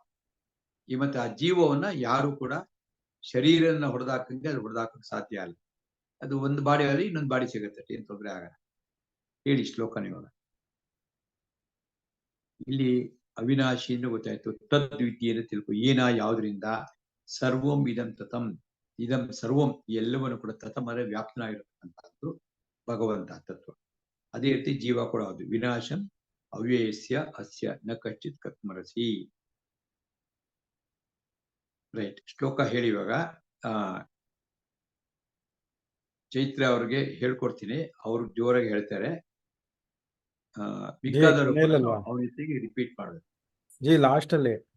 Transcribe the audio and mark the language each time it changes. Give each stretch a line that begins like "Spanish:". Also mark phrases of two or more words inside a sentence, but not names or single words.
Kannada: ಈ ಮತ್ತೆ ಆ ಜೀವವನ್ನ ಯಾರು ಕೂಡ ಶರೀರನ ಹೊಡೆದಾಕಂಗೆ ಅದು ಹೊಡೆದಾಕಕ್ಕೆ ಸಾಧ್ಯ ಅಲ್ಲ. ಅದು ಒಂದು ಬಾಡಿಯಲ್ಲಿ ಇನ್ನೊಂದು ಬಾಡಿ ಸಿಗುತ್ತೆ, ಏನ್ ತೊಂದರೆ ಆಗಲ್ಲ. ಹೇಳಿ ಶ್ಲೋಕ ಇವಾಗ. ಇಲ್ಲಿ ಅವಿನಾಶಿ ಎಂದು ಗೊತ್ತಾಯ್ತು. ತದ್ವಿತಿಯನ್ನು ತಿಳ್ಕೊ. ಯಾವ್ದ್ರಿಂದ
Sanskrit: ಸರ್ವಂ ಇದಂ ತತಂ, ಇದಂ ಸರ್ವಂ
Kannada: ಎಲ್ಲವನ್ನು ಕೂಡ ತತಂ ಅಂದರೆ ವ್ಯಾಪ್ತನಾಗಿರತಕ್ಕಂಥದ್ದು ಭಗವಂತ ತತ್ವ. ಅದೇ ರೀತಿ ಜೀವ ಕೂಡ ಅದು
Sanskrit: ವಿನಾಶಂ ಅವ್ಯಯಸ್ಯ ಅಸ್ಯ ನ ಕಶ್ಚಿತ್ ಕರ್ಮರಸಿ.
Kannada: ರೈಟ್, ಶ್ಲೋಕ ಹೇಳಿ ಇವಾಗ. ಚೈತ್ರ ಅವ್ರಿಗೆ ಹೇಳ್ಕೊಡ್ತೀನಿ, ಅವ್ರು ಜೋರಾಗಿ ಹೇಳ್ತಾರೆ. ಮಿಕ್ಕಾದವರು ಅವ್ರ ಜೊತೆಗೆ ರಿಪೀಟ್ ಮಾಡೋದು. ಜಿ ಲಾಸ್ಟ್ ಅಲ್ಲಿ